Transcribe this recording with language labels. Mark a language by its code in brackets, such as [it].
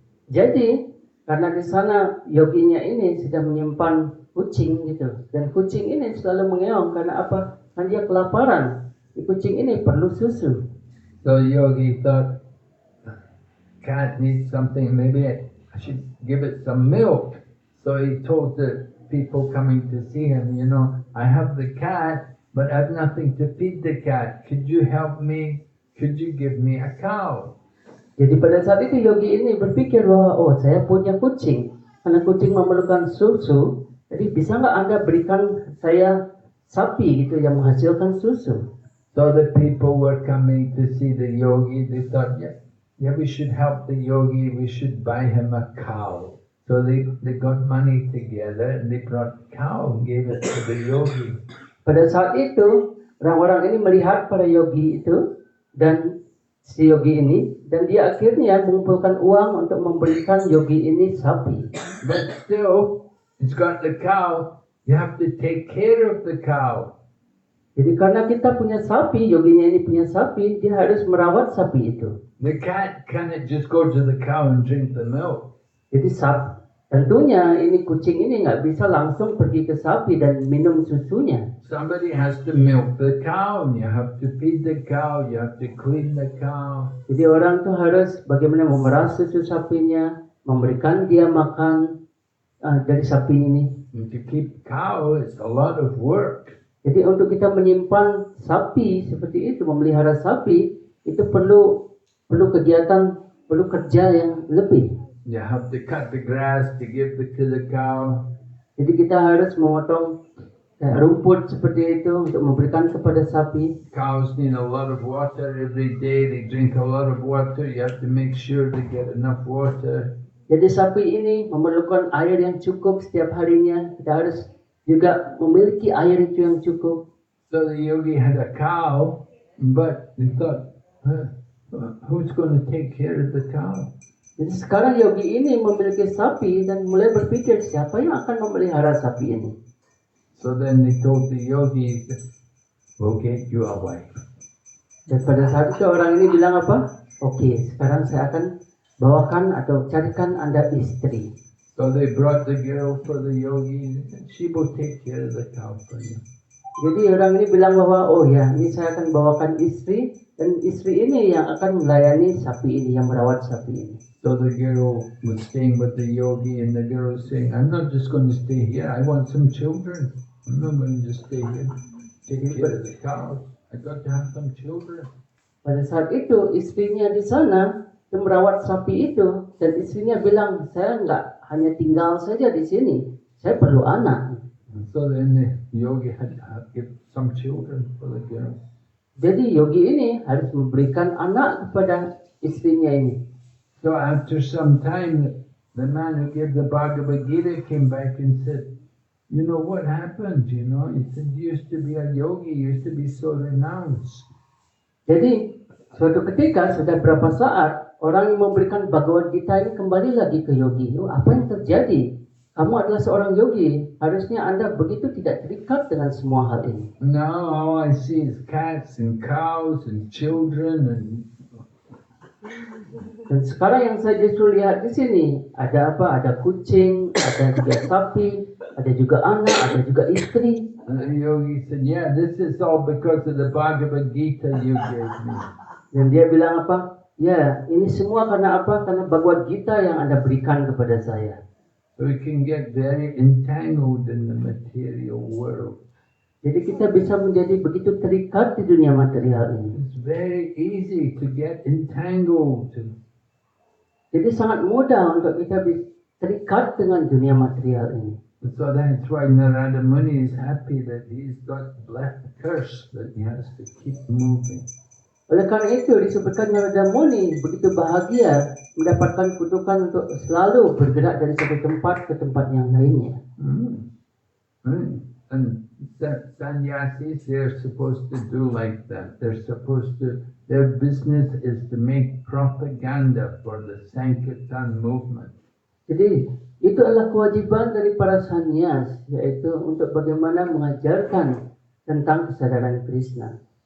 [id] Jadi karena di sana yoginya ini sedang menyimpan kucing gitu, dan kucing ini selalu mengeong karena apa? Karena dia kelaparan. Kucing ini perlu susu. [en] So yogi thought, cat needs something, maybe I should give it some milk. So he told the people coming to see him, you know, I have the cat, but I have nothing to feed the cat. Could you help me? Could you give me a cow? [id] Jadi pada saat itu yogi ini berpikir bahwa, oh, saya punya kucing. Karena kucing memerlukan susu, jadi bisa nggak Anda berikan saya sapi gitu yang menghasilkan susu? [en] So the people were coming to see the yogi. They thought, yeah, we should help the yogi. We should buy him a cow. So they got money together and they brought a cow and gave it to the yogi. [id] Pada saat itu orang-orang ini melihat para yogi itu dan si yogi ini, dan dia akhirnya mengumpulkan uang untuk membelikan yogi ini sapi. [en] But still, it's got the cow. You have to take care of the cow. [id] Jadi karena kita punya sapi, yoginya ini punya sapi, dia harus merawat sapi itu. [en] The cat cannot just go to the cow and drink the milk. [id] Jadi tentunya ini kucing ini nggak bisa langsung pergi ke sapi dan minum susunya. [en] Somebody has to milk the cow, and you have to feed the cow, you have to clean the cow. [id] Jadi orang tuh harus bagaimana memerah susu sapinya, memberikan dia makan dari sapi ini. [en] And to keep cow, it's a lot of work. [id] Jadi untuk kita menyimpan sapi seperti itu, memelihara sapi, itu perlu kegiatan, perlu kerja yang lebih. [en] You have to cut the grass to give to the cow. [id] Jadi kita harus memotong rumput seperti itu untuk memberikan kepada sapi. [en] Cows need a lot of water every day. They drink a lot of water. You have to make sure they get enough water. [id] Jadi sapi ini memerlukan air yang cukup setiap harinya. Kita harus juga memiliki air itu yang cukup. [en] So the yogi had a cow, but he thought, who's going to take care of the cow? [id] Jadi sekarang yogi ini memiliki sapi dan mulai berpikir siapa yang akan memelihara sapi ini. [en] So then they told the yogi, we'll get you a wife. [id] Dan pada saat itu orang ini bilang apa? Oke, sekarang saya akan bawakan atau carikan Anda istri. [en] So they brought the girl for the yogi, and she will take care of the cow for you. [id] Jadi orang ini bilang bahwa, oh ya, ini saya akan bawakan istri, dan istri ini yang akan melayani sapi ini, yang merawat sapi ini. [en] So the girl was staying with the yogi, and the girl was saying, I'm not just going to stay here, I want some children. I'm not going to just stay here, take care of the cows. I got to have some children. [id] Pada saat itu, istrinya di sana, yang merawat sapi itu, dan istrinya bilang, saya nggak hanya tinggal saja di sini, saya perlu anak. [en] So then the yogi had to give some children for the girl. [id] Jadi yogi ini harus memberikan anak kepada istrinya ini. [en] So after some time, the man who gave the Bhagavad Gita came back and said, you know what happened, you know? He said, you used to be a yogi, you used to be so renounced. [id] Jadi suatu ketika sudah berapa saat orang yang memberikan Bhagavad Gita ini kembali lagi ke yogi. Oh, apa yang terjadi? Kamu adalah seorang yogi. Harusnya Anda begitu tidak terikat dengan semua hal ini. [en] Now all I see is cats and cows and children and [id] Dan sekarang yang saya justru lihat di sini ada apa? Ada kucing, ada juga sapi, ada juga anak, ada juga istri. [en] the yogi said, yeah, this is all because of the Bhagavad Gita you gave me. [id] Dan dia bilang apa? Ya, ini semua karena apa? Karena Bhagavad Gita yang Anda berikan kepada saya. [en] So we can get very entangled in the material world. [id] Jadi kita bisa menjadi begitu terikat di dunia material ini. [en] It's very easy to get entangled. [id] Jadi sangat mudah untuk kita terikat dengan dunia material ini. [en] So that's why Narada Muni is happy that he's got black curse that he has to keep moving. [id] Oleh karena itu disebutkan Narada Muni begitu bahagia mendapatkan kutukan untuk selalu bergerak dari satu tempat ke tempat yang lainnya. [en] And sannyasis, they're supposed to do like that. Their business is to make propaganda for the Sankirtan movement. [id] Jadi itu adalah kewajiban dari para sannyas, yaitu untuk bagaimana mengajarkan tentang kesadaran Krishna.